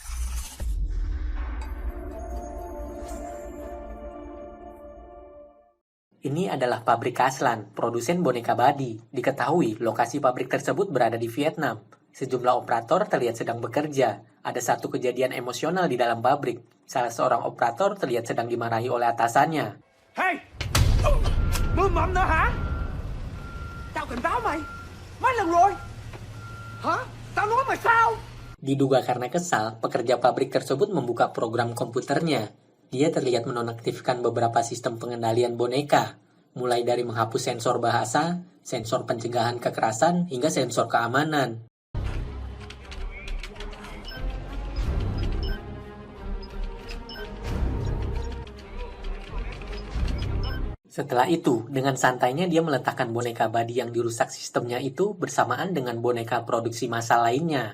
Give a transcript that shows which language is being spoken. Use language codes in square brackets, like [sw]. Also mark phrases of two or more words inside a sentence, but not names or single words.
[id] Ini adalah pabrik Caslin, produsen boneka Buddy. Diketahui, lokasi pabrik tersebut berada di Vietnam. Sejumlah operator terlihat sedang bekerja. Ada satu kejadian emosional di dalam pabrik. Salah seorang operator terlihat sedang dimarahi oleh atasannya. [vi] Hey! Mưa mầm nữa hả? Tao cảnh báo mày. Mấy lần rồi. Hả? Tao nói mày sao? [id] Diduga karena kesal, pekerja pabrik tersebut membuka program komputernya. Dia terlihat menonaktifkan beberapa sistem pengendalian boneka, mulai dari menghapus sensor bahasa, sensor pencegahan kekerasan, hingga sensor keamanan. Setelah itu, dengan santainya dia meletakkan boneka Buddy yang dirusak sistemnya itu bersamaan dengan boneka produksi massal lainnya.